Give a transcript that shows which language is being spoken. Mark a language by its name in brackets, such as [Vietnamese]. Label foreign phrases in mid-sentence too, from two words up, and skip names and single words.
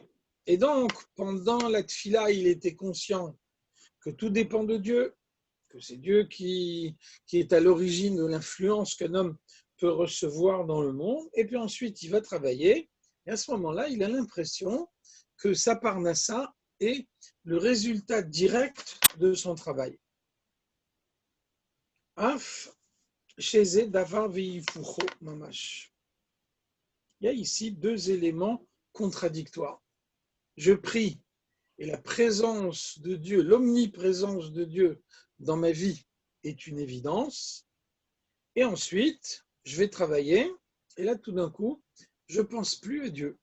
[French] Et donc, pendant la tfila, il était conscient que tout dépend de Dieu, que c'est Dieu qui est à l'origine de l'influence qu'un homme peut recevoir dans le monde. Et puis ensuite, il va travailler. Et à ce moment-là, il a l'impression que sa parnassa est le résultat direct de son travail. [Hebrew] אף שזה דבר והיפוכו ממש. [French] Il y a ici deux éléments contradictoires. Je prie et la présence de Dieu, l'omniprésence de Dieu dans ma vie est une évidence. Et ensuite, je vais travailler et là, tout d'un coup, je ne pense plus à Dieu.